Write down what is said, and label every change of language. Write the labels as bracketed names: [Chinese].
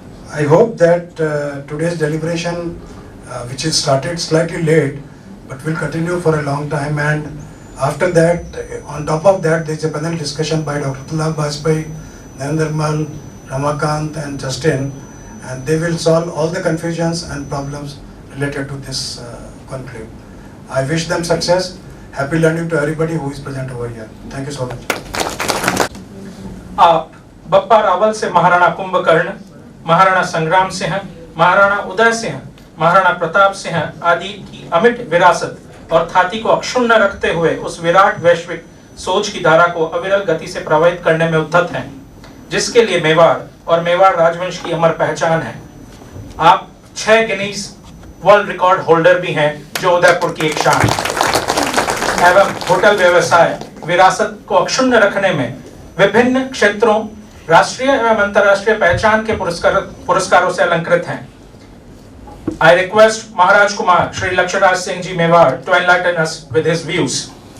[English] I hope that today's deliberation, which is started slightly late, but will continue for a long time, and after that, on top of that, there is a panel discussion by Dr. Tulab Bajpai, Narendra Mal, Ramakant and Justin, and they will solve all the confusions and problems related to this conclave. I wish them success. Happy learning to everybody who is present over here. Thank you so much. [Hindi] आप बप्पा रावल से महाराणा कुंभकर्ण, महाराणा संग्राम सिंह, महाराणा उदय सिंह, महाराणा प्रताप सिंह आदि की अमिट विरासत और ख्याति को अक्षुण्ण रखते हुए उस विराट वैश्विक सोच की धारा को अविरल गति से प्रवाहित करने में उद्यत हैं, जिसके लिए मेवाड़ और मेवाड़ राजवंश की अमर पहचान है। आप 6 गिनीज वर्ल्ड रिकॉर्ड होल्डर भी हैं, जो उदयपुर की एक शान एवं होटल व्यवसाय विरासत को अक्षुण्ण रखने में विभिन्न क्षेत्रों राष्ट्रीय एवं अंतर्राष्ट्रीय पहचान के पुरस्कारों से अलंकृत हैं। [English] I request Maharaj Kumar Shri Laksharaj Singh Ji Mewar to enlighten us with his views.